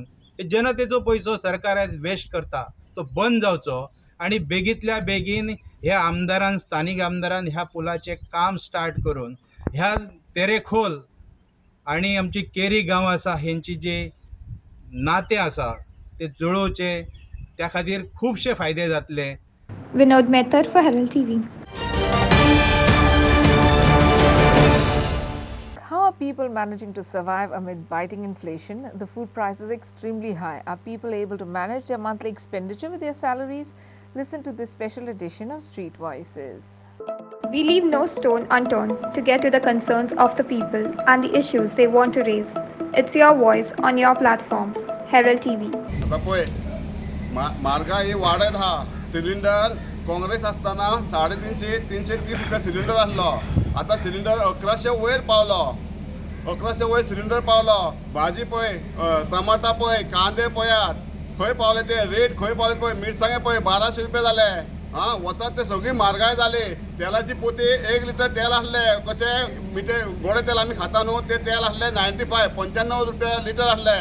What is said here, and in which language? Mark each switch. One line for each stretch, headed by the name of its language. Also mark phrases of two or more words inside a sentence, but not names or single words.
Konkani: जनतेचो पयसो सरकार वेस्ट करता, तो बंद जावचो आनी बेगींतल्या बेगीन ह्या आमदारान, स्थानीक आमदारान ह्या पुलाचें काम स्टार्ट करून ह्या तेरेखोल आनी आमची केरी गांव आसा हेंची जे नातें आसा ते जुळोवचे. त्या खातीर खुबशे फायदे जातले.
English: विनोद मेहतर for Herald TV. How are people managing to survive amid biting inflation? The food price is extremely high. Are people able to manage their monthly expenditure with their salaries? Listen to this special edition of Street Voices. We leave no stone unturned to get to the concerns of the people and the issues they want to raise. It's your voice on your platform, Herald TV.
Konkani: महागाई वाढत हा. सिलिंडर काँग्रेस असताना 350-330 रुपये सिलिंडर आसलो. आता सिलिंडर 1100 वयर पावलो. 1100 वयर सिलिंडर पावलो. भाजी पळय, टमाटा पळय, कांदे पळयात खंय पावले ते रेट, खंय पावले पळय. मिरसांगे पळय 1200 रुपये जाले. वतात ते सगळी म्हारगाय जाली. तेलाची पोती 1 लिटर तेल आसले, कशें मिठे गोडे तेल आमी खाता न्हू, ते तेल आसले 95 रुपये लिटर आसले.